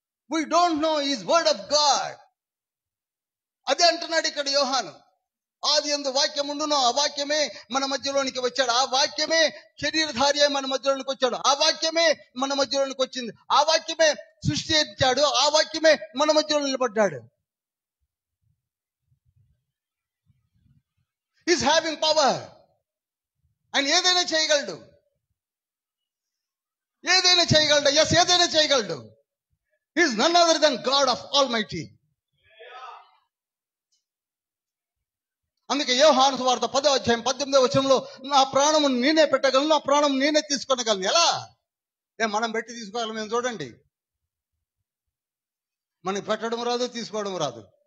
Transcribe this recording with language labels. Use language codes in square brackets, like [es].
[en] We don't know his word of God. [te] అదే అంటున్నాడు ఇక్కడ యోహాను. ఆదియందు వాక్యం ఉండును, ఆ వాక్యమే మన మధ్యలోనికి వచ్చాడు. ఆ వాక్యమే శరీరధారి మన మధ్యలోనికి వచ్చాడు. ఆ వాక్యమే మన మధ్యలోనికి వచ్చింది. ఆ వాక్యమే సృష్టించాడు. ఆ వాక్యమే మన మధ్యలో నిలబడ్డాడు. [en] He's having power. [te] ఆయన ఏదైనా చేయగలడు, ఏదైనా చేయగలడు. ఎస్, ఏదైనా చేయగలడు. [en] He is none other than God of Almighty. [te] అందుకే యోహాను సువార్త 10వ అధ్యాయం 18వ వచనంలో నా ప్రాణము నేనే పెట్టగలను, నా ప్రాణం నేనే తీసుకొనగలను. ఎలా? మనం పెట్టి తీసుకోగలం? మేము చూడండి, మనకి పెట్టడం రాదు, తీసుకోవడం రాదు.